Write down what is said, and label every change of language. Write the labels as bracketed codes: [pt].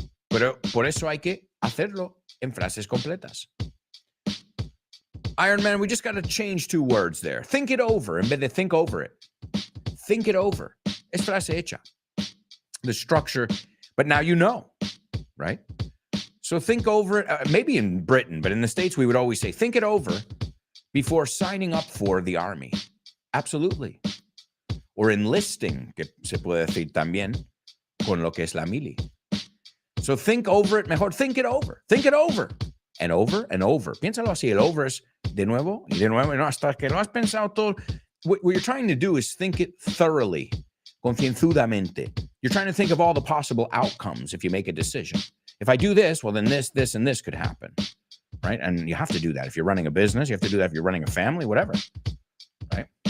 [es] Pero por eso hay que hacerlo en frases completas. [en] Iron Man, we just got to change 2 words there. Think it over [es] en vez de [en] think over it. Think it over. [es] Es frase hecha. [en] The structure, but now you know, right? So think over it, maybe in Britain, but in the States, we would always say, think it over before signing up for the army. Absolutely. Or enlisting, [es] que se puede decir también con lo que es la mili. [en] So think over it, mejor think it over. Think it over. And over and over. [es] Piénsalo así, el over es de nuevo y de nuevo, no, hasta que lo has pensado todo. [en] What you're trying to do is think it thoroughly, [es] concienzudamente. [en] You're trying to think of all the possible outcomes if you make a decision. If I do this, well, then this, and this could happen, right? And you have to do that. If you're running a business, you have to do that if you're running a family, whatever, right?